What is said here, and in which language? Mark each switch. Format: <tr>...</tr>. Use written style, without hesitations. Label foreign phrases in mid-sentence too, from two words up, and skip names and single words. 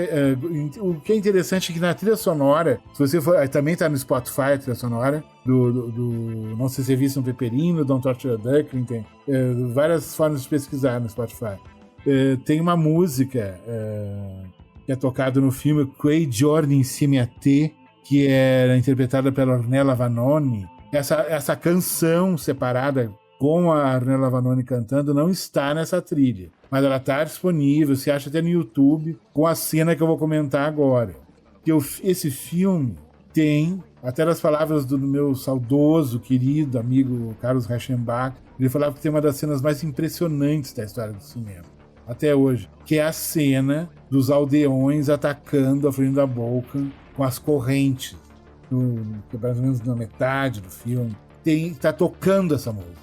<pt>o que é interessante é que na trilha sonora, se você for, também está no Spotify, a trilha sonora, do Não Se Serviço um Peperino, Don't Torture a Duckling, tem várias formas de pesquisar no Spotify. Tem uma música que é tocada no filme Quei giorni insieme a te, que era interpretada pela Ornella Vanoni. Essa canção separada com a Ornella Vanoni cantando não está nessa trilha, mas ela está disponível, você acha até no YouTube, com a cena que eu vou comentar agora. Esse filme tem, até nas palavras do meu saudoso, querido amigo Carlos Reichenbach, ele falava que tem uma das cenas mais impressionantes da história do cinema, até hoje, que é a cena dos aldeões atacando a Florinda Bolkan com as correntes, mais ou menos na metade do filme, está tocando essa música.</pt>